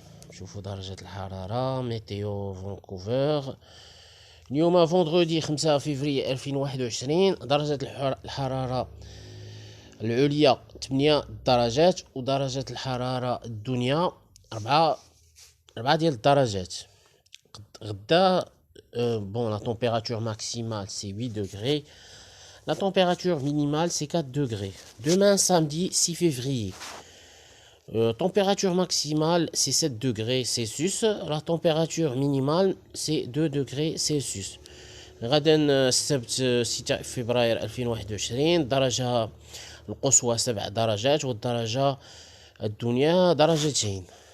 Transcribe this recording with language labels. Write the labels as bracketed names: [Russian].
[Arabic] نشوفو درجة الحرارة ميتيو فانكوفر. اليوم [French] فوندغودي [Arabic] 5 فيفري 2021. درجة الحرارة العليا 8 درجات، ودرجة الحرارة الدنيا 4 ديال الدرجات. غدا [French] la température maximale c'est 8 degrés. La température minimale c'est 4 degrés. Demain samedi 6 février. Température maximale c'est 7 degrés Celsius. La température minimale c'est 2 degrés Celsius. [Arabic] غدا السبت 6 فبراير 2021. الدرجة القصوى 7 درجات، والدرجة الدنيا درجتين.